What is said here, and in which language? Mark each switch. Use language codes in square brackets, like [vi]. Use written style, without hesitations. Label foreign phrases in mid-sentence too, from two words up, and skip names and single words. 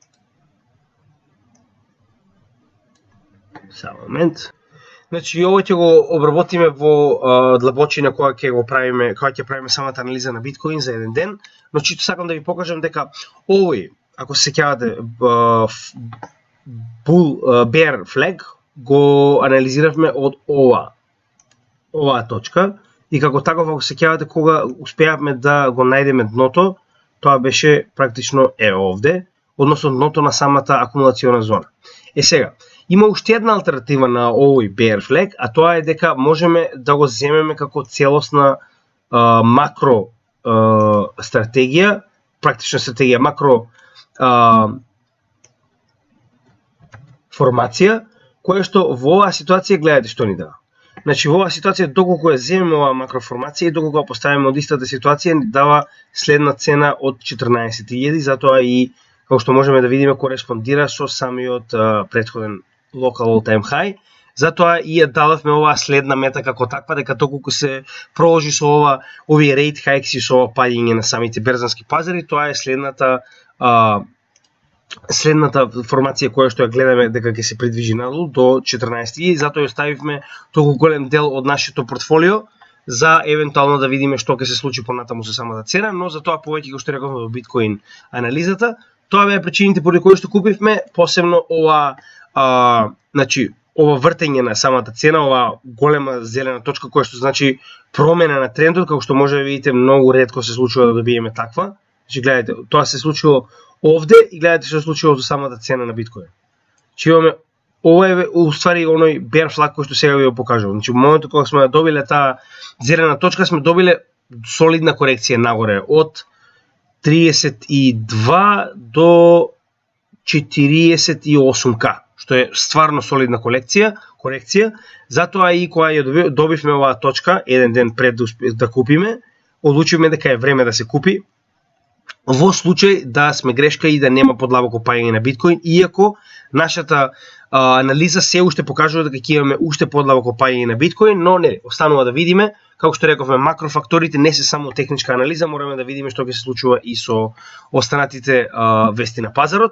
[mk] Само момент. Значи, ово ќе го обработиме во длабочина која ќе правиме самата анализа на биткоин за еден ден, но чисто сакам да ви покажам дека овој, ако се сеќавате, [en] bear flag [mk] го анализиравме од оваа точка и како таков, ако се сеќавате, кога успеавме да го најдеме дното, тоа беше практично овде, односно дното на самата акумулациона зона. Сега, Има уште една алтернатива на овој [en] bear flag, [mk] а тоа е дека можеме да го земеме како целосна макро стратегија, практична стратегија, макро формација, која што во оваа ситуација гледате што ни дава. Значи во оваа ситуација доколку ја земеме оваа макроформација и доколку ја поставиме од истата ситуација ни дава следна цена од 14.000, затоа и како што можеме да видиме кореспондира со самиот претходен [en] local all time high. [mk] Затоа и ја дадовме оваа следна мета како таква, дека доколку се проложи со овие [en] rate hikes [mk] и со ова паѓање на самите берзански пазари, тоа е следната формација која што ја гледаме дека ќе се придвижи надолу до 14.000 и затоа ја оставивме толку голем дел од нашето портфолио за евентуално да видиме што ќе се случи понатаму со самата цена, но за тоа повеќе што рековме во биткоин анализата, тоа беа причините поради кои што купивме, посебно ова ова вртење на самата цена, ова голема зелена точка која што значи промена на трендот, како што може да видите многу ретко се случува да добиеме таква. Значи гледате, тоа се случило овде и гледате што се случило со самата цена на биткоин. Значи имаме ова е уствари оној [en] bear flag [mk] кој што сега ви го покажувам. Значи во моментот кога сме добиле таа зелена точка, сме добиле солидна корекција нагоре од 32 до 48к, што е стварно солидна корекција, затоа и кога ја добивме оваа точка, еден ден пред да купиме, одлучивме дека е време да се купи, во случај да сме грешка и да нема подлабоко паѓање на биткоин, иако нашата анализа се уште покажува дека ќе имаме уште подлабоко паѓање на биткоин, но не, останува да видиме, како што рековме, макрофакторите не се само техничка анализа, мораме да видиме што ќе се случува и со останатите вести на пазарот.